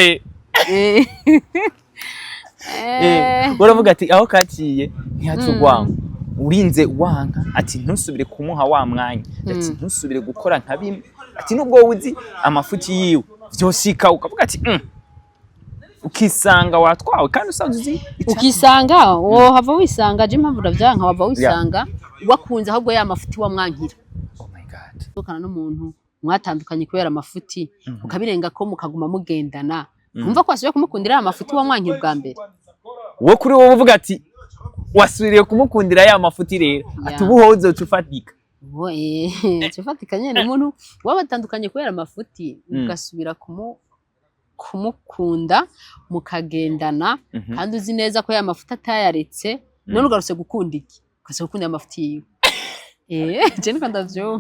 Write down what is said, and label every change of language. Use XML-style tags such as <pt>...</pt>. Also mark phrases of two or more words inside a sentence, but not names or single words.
<rn>uravuga ati aho kaciye ntihacugwanga urinze wanka ati ntusubire kumuha wa mwanya ati ntusubire gukora nka bimwe ati nubwo uzi amafuti yiwe vyoshika ukavuga ati ukisanga watwawe kandi usanze ukisanga hava wisanga je mpamvu ravyanka wava wisanga wakunze ahubwo ya mafuti wa mwankira</rn> <en>oh my god</en> <rn>ukana n'umuntu mwatandukanye kubera amafuti ukabirenga ko mukaguma mugendana umva ko wasubiye kumukundira ya mafuti wa mwankira bwa mbere wo kuri wowe uvuga ati wasubiriye kumukundira ya mafuti rero ati ubuho uzocufatika cufatika nyene umuntu wabatandukanye kubera amafuti ugasubira kumukunda mukagendana kandi uzi neza ko ya mafuta atayaretse none ugarutse gukunda iki ukase gukunda amafuti yiwe je niko ndavyumva</rn>